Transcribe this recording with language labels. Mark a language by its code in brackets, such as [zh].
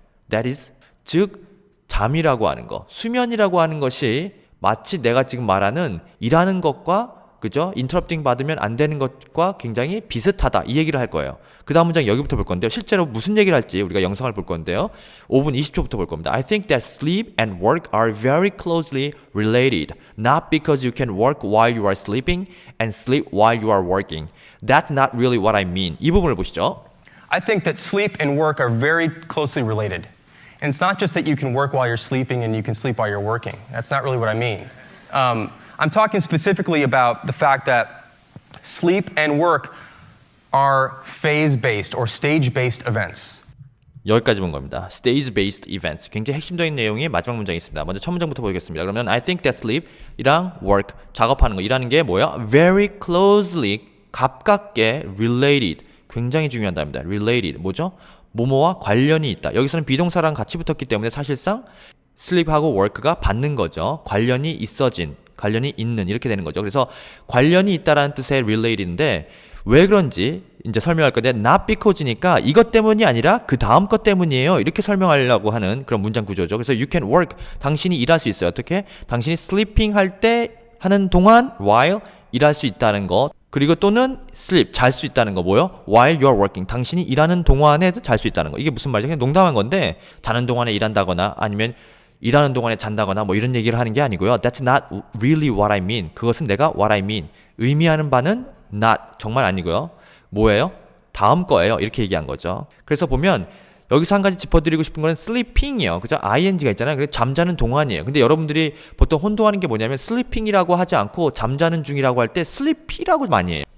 [en] That is, [ko] 즉 잠이라고 하는 거, 수면이라고 하는 것이 마치 내가 지금 말하는 일하는 것과 그죠? 인터럽팅 받으면 안 되는 것과 굉장히 비슷하다. 이 얘기를 할 거예요. 그 다음 문장 여기부터 볼 건데요. 실제로 무슨 얘기를 할지 우리가 영상을 볼 건데요. 5분 20초부터 볼 겁니다. [en] I think that sleep and work are very closely related. Not because you can work while you are sleeping and sleep while you are working. That's not really what I mean. [ko] 이 부분을 보시죠. [en] I think that sleep and work are very closely related. And it's not just that you can work while you're sleeping and you can sleep while you're working. That's not really what I mean. I'm talking specifically about the fact that sleep and work are phase-based or stage-based events. [ko] 여기까지 본 겁니다. [en] Stage-based events. [ko] 굉장히 핵심적인 내용이 마지막 문장에 있습니다. 먼저 첫 문장부터 보겠습니다. 그러면 [en] I think that sleep [ko] 이랑 work, 작업하는 거, 일하는 게 뭐야? [en] Very closely, [ko] 가깝게 [en] related. [ko] 굉장히 중요한 단어입니다. related. 뭐죠? 뭐뭐와 관련이 있다. 여기서는 비동사랑 같이 붙었기 때문에 사실상 sleep하고 work가 받는 거죠. 관련이 있어진, 관련이 있는, 이렇게 되는 거죠. 그래서 관련이 있다라는 뜻의 related인데 왜 그런지 이제 설명할 건데 not because니까 이것 때문이 아니라 그 다음 것 때문이에요. 이렇게 설명하려고 하는 그런 문장 구조죠. 그래서 [en] you can work, [ko] 당신이 일할 수 있어요. 어떻게? 당신이 sleeping 할 때 하는 동안 while 일할 수 있다는 거. 그리고 또는 sleep, 잘 수 있다는 거 뭐요? [en] while you are working, [ko] 당신이 일하는 동안에도 잘 수 있다는 거. 이게 무슨 말이죠? 그냥 농담한 건데 자는 동안에 일한다거나 아니면 일하는 동안에 잔다거나 뭐 이런 얘기를 하는 게 아니고요. [en] That's not really what I mean. [ko] 그것은 내가 [en] what I mean. [ko] 의미하는 바는 not, 정말 아니고요. 뭐예요? 다음 거예요. 이렇게 얘기한 거죠. 그래서 보면 여기서 한 가지 짚어드리고 싶은 거는 sleeping이에요. 그죠? ing가 있잖아요. 그래서 잠자는 동안이에요. 근데 여러분들이 보통 혼동하는 게 뭐냐면 sleeping이라고 하지 않고 잠자는 중이라고 할 때 sleepy라고 많이 해요.